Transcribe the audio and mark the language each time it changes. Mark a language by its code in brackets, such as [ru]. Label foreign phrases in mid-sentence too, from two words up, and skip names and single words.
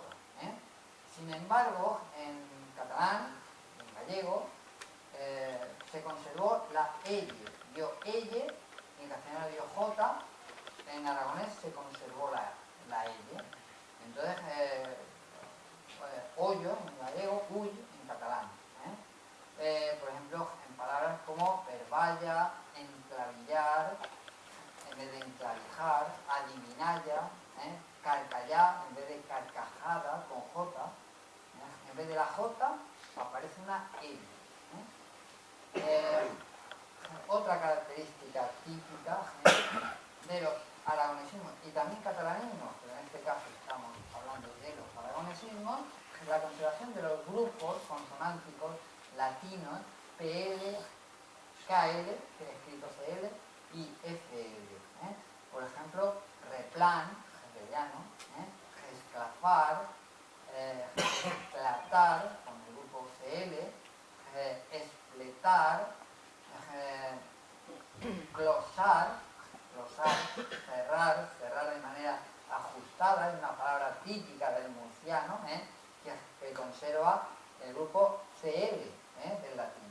[es] Sin embargo, en catalán, en gallego, se conservó la elle, dio elle, en castellano dio J, en aragonés se conservó la elle. Entonces, hoyo en gallego, ull en catalán. Por ejemplo, en palabras como verballa, enclavillar, en vez de enclavijar, adivinalla, carcallar, en vez de carcajada, con J. En vez de la J aparece una L. Otra característica típica de los aragonesismos y también catalanismos, pero en este caso estamos hablando de los aragonesismos, es la conservación de los grupos consonánticos latinos PL, KL, que es escrito CL, y FL. Por ejemplo, replan, hegeliano, esclafar, esclatar, con el grupo CL, espletar, glosar, cerrar de manera ajustada, es una palabra típica del murciano, que conserva el grupo CL del latín.